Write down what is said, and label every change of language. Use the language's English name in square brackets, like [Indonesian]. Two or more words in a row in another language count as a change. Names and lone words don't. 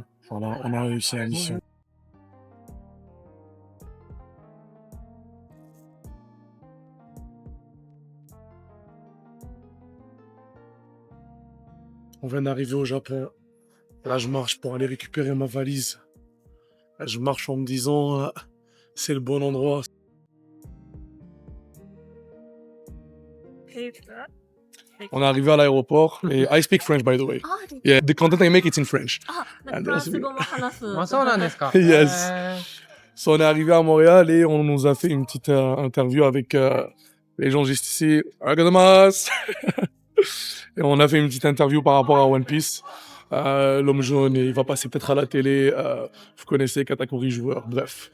[French] Voilà, on a réussi la mission. On vient d'arriver au Japon. Là, je marche pour aller récupérer ma valise. Là, je marche en me disant, c'est le bon endroit. On est arrivé à l'aéroport. [English] Et I speak French, by the way. Yeah, the content I make, it's in French. And [Japanese] フランス語も話す。あ、そうなんですか。 [English] Yes. So, [French] on est arrivé à Montréal et on nous a fait une petite interview avec les gens juste ici. Arigatou. Et on a fait une petite interview par rapport à One Piece. L'homme jaune, il va passer peut-être à la télé. Vous connaissez Katakuri joueur, bref.